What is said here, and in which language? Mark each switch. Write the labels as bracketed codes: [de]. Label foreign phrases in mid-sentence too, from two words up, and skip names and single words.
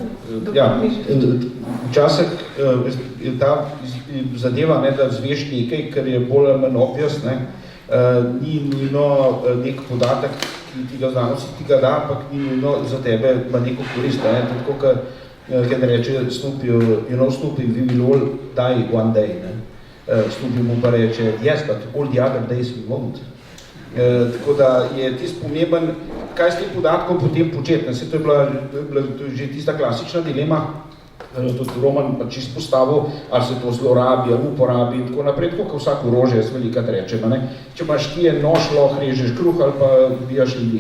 [sl] Včasih je ta zadeva, da zveš nekaj, kar je bolj manj obvious, ni nujno nek podatek, ki ti ga znanosti ti ga da, ampak ni nujno za tebe ima neko korist. Tako, kad reče [en] Snoopy, you know Snoopy, we will all die one day. [sl] Snoopy mu pa reče, [en] yes, but all the other days we won't. [sl] Tako da je tist pomemben, kaj s tem podatkom potem početi. To je bila že tista klasična dilema, tudi Roman pač izpostavil, ali se to zlorabi, ali uporabi in tako naprej, tako kot vsak orožje, jaz velikrat rečem. Če imaš ti je nož, lahko režeš kruh ali pa bijaš ljudi.